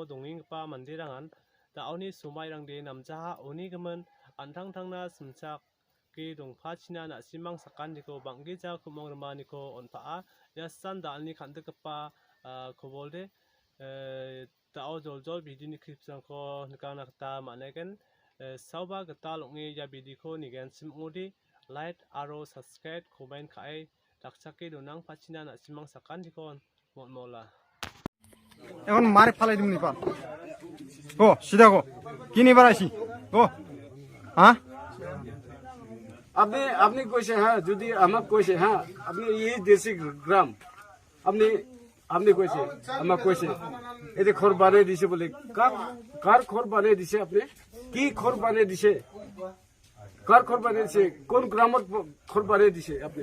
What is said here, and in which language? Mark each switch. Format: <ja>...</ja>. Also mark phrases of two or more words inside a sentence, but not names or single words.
<grt>dongingpa mandirangan daoni sumairang de namjaha onigemen antangtangna simchak ke dongpachina na simang sakandiko banggeja kumong maniko onpaa yasan dalni kandekapa kobolde dao joljol bidini kripsangko nikangna gita manegen sauba gita longi ya bidiko nigen simudi like aro subscribe comment kai dakchake donang pachina na simang sakandikon motmola</grt> <bn>এখন মারে ফালাই দিম নি পার গো সিধা গো কি নিবার আইছি গো হ্যাঁ আপনি কইছে হ্যাঁ যদি আমাক কইছে হ্যাঁ আপনি এই দেশি গ্রাম আপনি কইছে আমাক কইছে এতে খর বানিয়ে দিছে বলে কার খর বানিয়ে দিছে আপনি কি খর বানিয়ে দিছে কার খর বানিয়ে দিছে কোন গ্রামত খর বানিয়ে দিছে আপনি</bn>